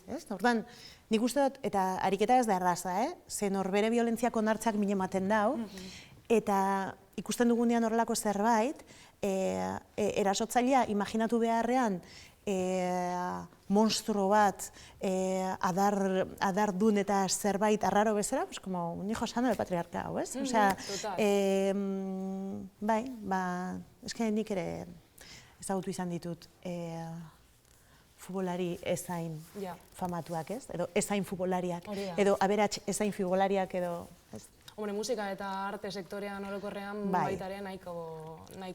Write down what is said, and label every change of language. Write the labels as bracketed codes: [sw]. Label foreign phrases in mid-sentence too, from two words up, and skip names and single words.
[eu] Orduan, nik uste dut, eta ariketa ez da erraza, ze norbere violentziak onartzak mine ematen dau, eta ikusten dugunean horrelako zerbait, erasotzailea imaginatu beharrean monstruo bat adardun eta zerbait arraro bezala, [es] pues como un hijo sano del patriarcado, [eu] ez? Osea, bai, eske nik ere ezagutu izan ditut futbolari ezain famatuak, ez? Edo ezain futbolariak, edo aberats ezain futbolariak, edo... Hombre, musika eta arte sektorean orokorrean baita ere nahiko...